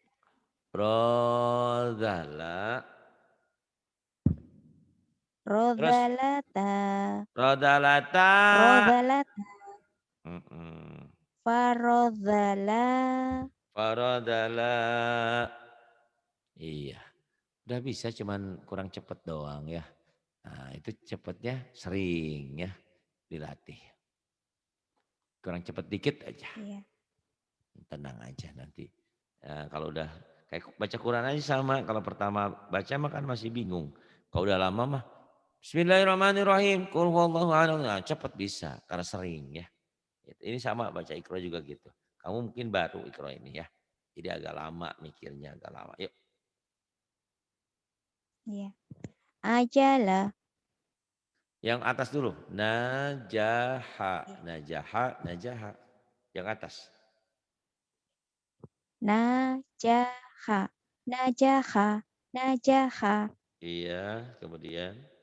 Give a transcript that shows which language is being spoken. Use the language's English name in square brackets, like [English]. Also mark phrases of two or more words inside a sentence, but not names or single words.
[Indonesian] Rodala. Terus. rodhalata Rodalata. rodhalata Mm-mm. farodhala Farodala. Iya. Udah bisa cuman kurang cepet doang ya. Nah itu cepetnya sering ya dilatih. Kurang cepet dikit aja. iya Tenang aja nanti. Kalau udah kayak baca Quran aja sama. Kalau pertama baca mah kan masih bingung. Kalau udah lama mah [Arabic] بسم الله الرحمن الرحيم قل هو الله أحد. [Indonesian] Nah, cepat bisa karena sering ya. Ini sama baca Iqra juga gitu. Kamu mungkin baru Iqra ini ya. Jadi agak lama mikirnya, agak lama. Yuk, Iya. Ajala. yang atas dulu. Najaha, najaha, najaha. Yang atas. Najaha. Najaha. Najaha. Iya, kemudian